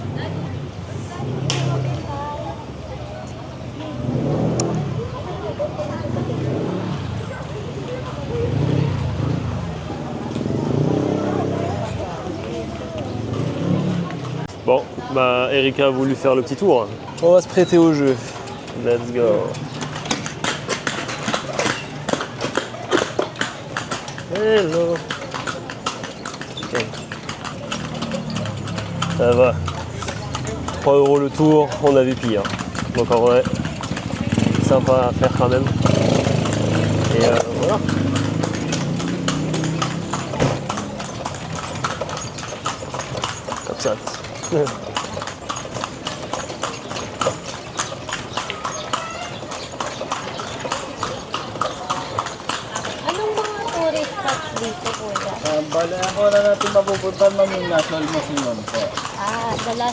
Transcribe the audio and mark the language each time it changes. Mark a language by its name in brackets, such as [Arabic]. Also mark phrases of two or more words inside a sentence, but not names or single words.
[French] Bon, bah Erika a voulu faire le petit tour. On va se prêter au jeu. [English] Let's go. Hello. [French] Okay. Ça va. 3 € le tour, on a vu pire. Donc en vrai, sympa à faire quand même. Et voilà. Comme ça. [Filipino] Anong mga [English] tourist spots [Filipino] dito, kuya? Bale, ako na natin mapupuntan ma'am yung National Museum po. [English] The last